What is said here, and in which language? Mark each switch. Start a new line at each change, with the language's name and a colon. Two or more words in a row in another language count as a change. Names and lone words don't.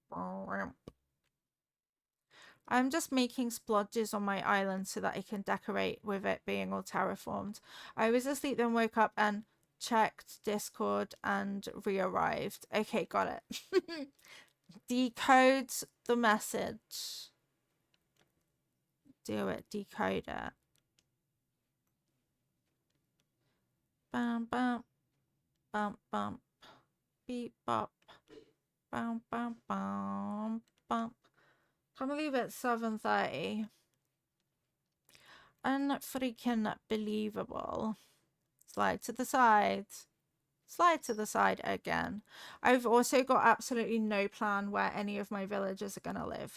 English: I'm just making splodges on my island so that I can decorate with it being all terraformed. I was asleep, then woke up and checked Discord and re-arrived. Okay, got it. Decodes the message. Do it, decode it. Bam, bam, bam, bam. Beep, bop. Bam, bam, bam, bam. Can't believe it's 7:30. Unfreaking believable. Slide to the side. Slide to the side again. I've also got absolutely no plan where any of my villagers are going to live.